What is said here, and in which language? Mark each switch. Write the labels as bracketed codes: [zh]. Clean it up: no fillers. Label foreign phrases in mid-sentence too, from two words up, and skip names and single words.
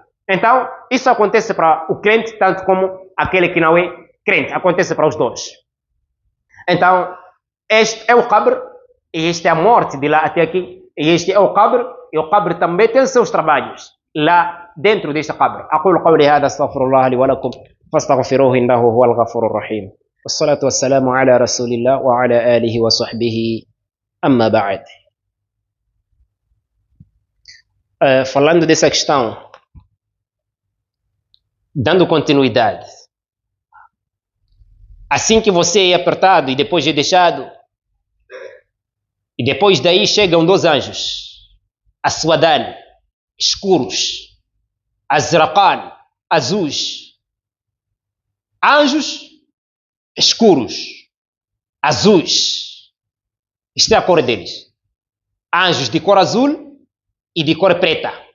[pt] Então, isso acontece para o crente, tanto como aquele que não é crente. Acontece para os dois. Então, este é o qabr, e este é a morte de lá até aqui. E este é o qabr, e o qabr também tem seus trabalhos lá dentro deste qabr. [ar] أقول قولي هذا استغفر الله لي ولكم فاستغفروه إنه هو الغفور الرحيم. والصلاة والسلام على رسول الله وعلى آله وصحبه أما بعد. [pt] Falando dessa questão, dando continuidade, assim que você é apertado e depois é deixado, e depois daí chegam dois anjos, Aswadan, escuros, Azraqan, azuis, anjos escuros, azuis, isto é a cor deles, anjos de cor azul e de cor preta.